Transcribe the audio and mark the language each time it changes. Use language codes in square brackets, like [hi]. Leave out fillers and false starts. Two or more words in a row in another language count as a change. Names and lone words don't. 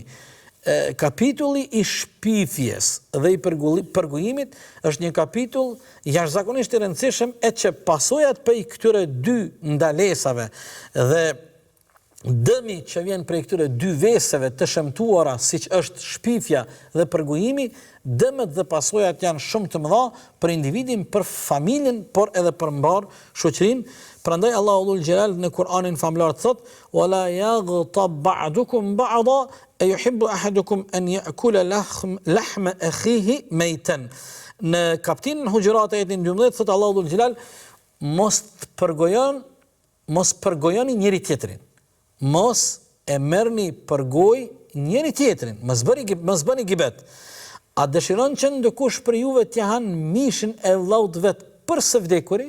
[sq] Kapitulli I shpifjes dhe I përgojimit është një kapitull jashtëzakonisht I rëndësishëm, e që pasojat për këtyre dy ndalesave dhe dëmi që vjen prej këtyre dy veseve të shëmtuara, siç është shpifja dhe përgojimi, dëmet dhe pasojat janë shumë të mëdha për individin, për familjen, por edhe për mbar shoqërinë. Prandaj Allahu [ar] ذو الجلال [sq] në Kur'anin famlar thot: [ar] "ولا يغتب بعضكم بعضا أيحب أحدكم أن يأكل لحم أخيه ميتا." [sq] Në kapitullin Hujurat ajetin 12 thot Allahu [ar] ذو الجلال: [sq] mos përgojoni njëri tjetrin. Mos e merrni përgoj njëri tjetrin, mos bëni gibet. A dëshiron që ndikush për juve t'ja han mishin e vllaut vet për së vdekuri?